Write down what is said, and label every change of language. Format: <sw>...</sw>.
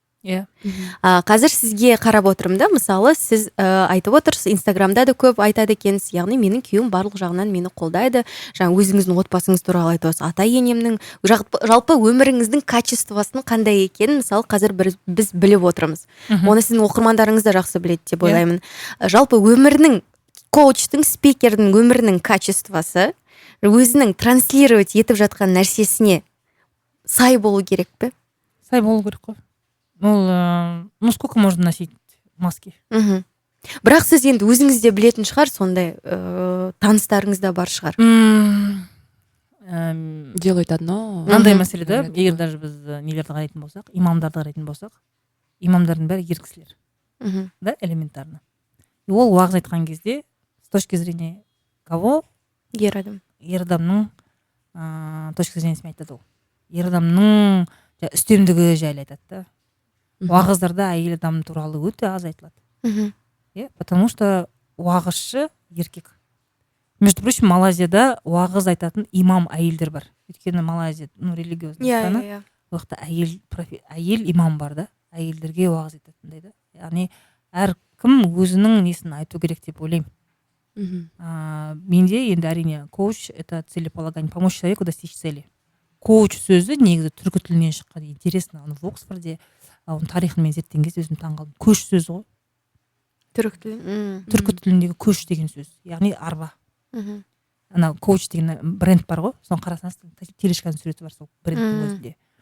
<kk>Қазір сізге қарап отырмын да, мысалы, сіз айтып отырсыз, Инстаграмда да көп айтады екенсіз, яғни менің күйеуім барлық жағынан мені қолдайды, жаңа өзіңіздің отбасыңыз туралы айтып отырсыз, ата-енемнің, жалпы өміріңіздің качествосын қандай екенін, мысалы, қазір біз біліп отырмыз. Оны сіздің оқырмандарыңыз да жақсы біледі деп ойлаймын. Жалпы өмірінің, коучтың, спикердің өмірінің качествосы өзінің транслировать етіп жатқан нәрсесіне сай болу керек пе? Сай болу керек қой.</kk> <ru>Ол, сколько можно носить маски?</ru> <kk>Бірақ сіз енді өзіңіз де білетін шығар, сондай таныстарыңыз да бар шығар.</kk> <ru>Делает одно.</ru> <kk>Мынандай мәселе да, егер даже біз нелерді қарайтын болсақ, имамдарды қарайтын болсақ, имамдардың бәрі ер кісілер. Да, элементарно. И ол уағыз айтқан кезде,</kk> <ru>с точки зрения кого?</ru> <kk>Ер адам. Ер адамның точки зрениесімен айтады ол. Ер адамның үстемдігі жайлы айтады да. Уағыздарда әйел адам туралы өте аз айтылады. Потому что уағызшы еркек.</kk> <ru>Между прочим,</ru> <kk>Малайзияда уағыз айтатын имам әйелдер бар. Өйткені Малайзия,</kk> <ru>религиозный страна.</ru> <kk>Ол жақта әйел имам бар да, әйелдерге уағыз айтатындай да. Яғни әркім өзінің несін айту керек деп ойлаймын. Менде енді әрине</kk> <ru>коуч это целеполагание, помочь человеку достичь цели.</ru> <kk>Коуч сөзі негізі түркі тілінен шыққан. Интересно, оны в Оксфорде, оның тарихын мен зерттеген кезде өзім таңғалдым. Көш сөзі ғой. Түркі тіліндегі көш деген сөз, яғни арба. Ана коуч деген бренд бар ғой, соны қарасаңыз телешканың суреті бар сол брендтің өзінде.</kk>